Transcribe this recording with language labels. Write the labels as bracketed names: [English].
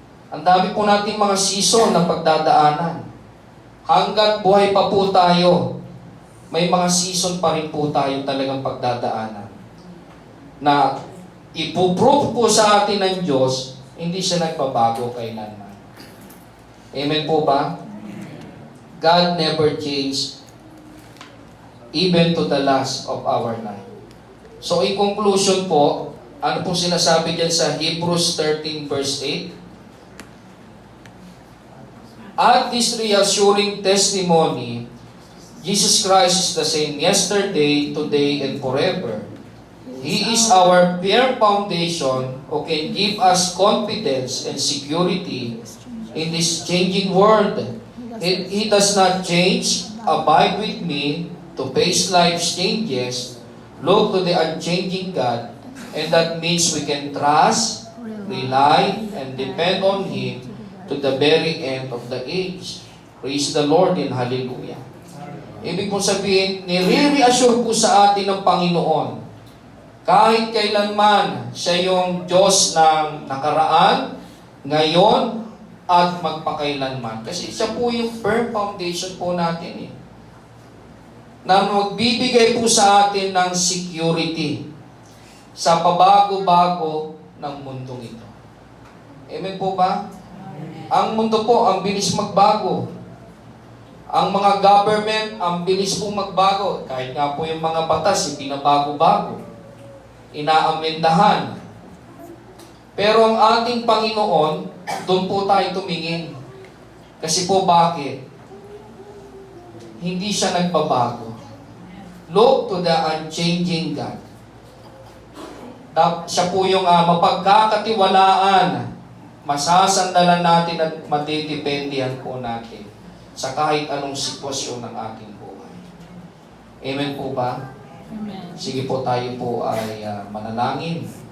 [Filipino] Ang dami po nating mga season na pagdadaanan. Hanggat buhay pa po tayo, may mga season pa rin po tayo talagang pagdadaanan na ipuprove po sa atin ng Diyos, hindi siya nagbabago kailanman. Amen po ba? [English] God never changed even to the last of our life. So, in conclusion [Filipino] po, ano po sinasabi dyan sa Hebrews 13 verse 8? [English] At this reassuring testimony, Jesus Christ is the same yesterday, today, and forever. He is our firm foundation who can give us confidence and security in this changing world. He does not change. Abide with me to face life's changes. Look to the unchanging God. And that means we can trust, rely, and depend on Him to the very end of the age. Praise the Lord and hallelujah. [Filipino] Ibig pong sabihin, nire-reassure po sa atin ng Panginoon, kahit kailanman siya yung Diyos ng nakaraan, ngayon, at magpakailanman. Kasi siya po yung firm foundation po natin eh, na magbibigay po sa atin ng security sa pabago-bago ng mundong ito. Amen po ba? Ang mundo po, ang bilis magbago. Ang mga government, ang bilis po magbago. Kahit nga po yung mga batas, binabago-bago. Inaamendahan. Pero ang ating Panginoon, doon po tayo tumingin. Kasi po bakit? Hindi siya nagbabago. [English] Look to the unchanging God. [Filipino] Siya po yung mapagkakatiwalaan, masasandalan natin at matidependihan po natin sa kahit anong sitwasyon ng ating buhay. Amen po ba? Amen. Sige po, tayo po ay manalangin.